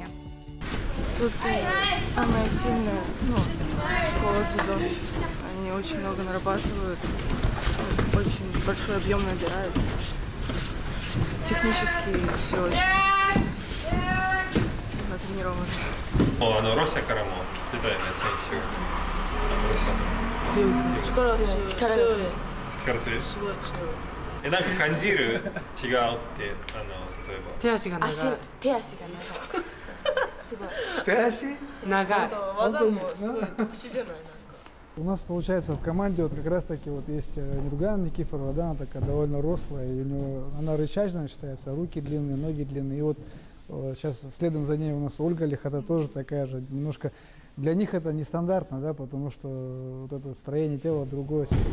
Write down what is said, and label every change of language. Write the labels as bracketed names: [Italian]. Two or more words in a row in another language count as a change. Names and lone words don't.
[Russian] Тут самая сильная школа дзюдо. Они очень много нарабатывают, очень большой объем набирают. Технически все очень натренированы. [Japanese] ロシアからも来てたよね、選手が。力強い。力強い。すごい強い。なんか感じる違うって、例えば。手足が長い。手足が長い。すごい。手足長い。技もすごい特殊じゃない。 [Russian] У нас, получается, в команде вот как раз-таки вот есть Ниргуяна Никифорова, да, она такая довольно рослая, и у нее, она рычажная считается, руки длинные, ноги длинные. И вот сейчас следом за ней у нас Ольга Лихота тоже такая же, немножко для них это нестандартно, да, потому что вот это строение тела другое совсем.